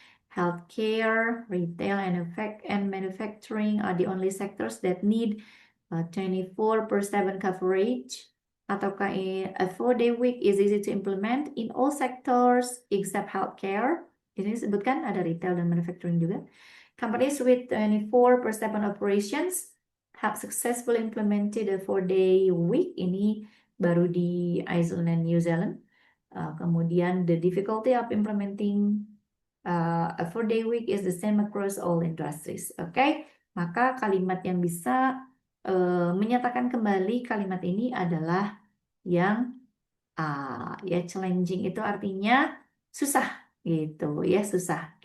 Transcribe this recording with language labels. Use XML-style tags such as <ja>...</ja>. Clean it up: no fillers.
<en>Healthcare, retail, and manufacturing are the only sectors that need 24/7 coverage.</en> <id>Ataukah</id> <en>a 4-day week is easy to implement in all sectors except healthcare?</en> <id>Ini disebutkan ada retail dan manufacturing juga.</id> <en>Companies with 24/7 operations have successfully implemented a 4-day week.</en> <id>Ini baru di</id> <en>Iceland and New Zealand.</en> <id>Kemudian</id> <en>the difficulty of implementing a 4-day week is the same across all industries.</en> <id>Oke, maka kalimat yang bisa menyatakan kembali kalimat ini adalah yang ya, challenging itu artinya susah gitu ya, susah.</id>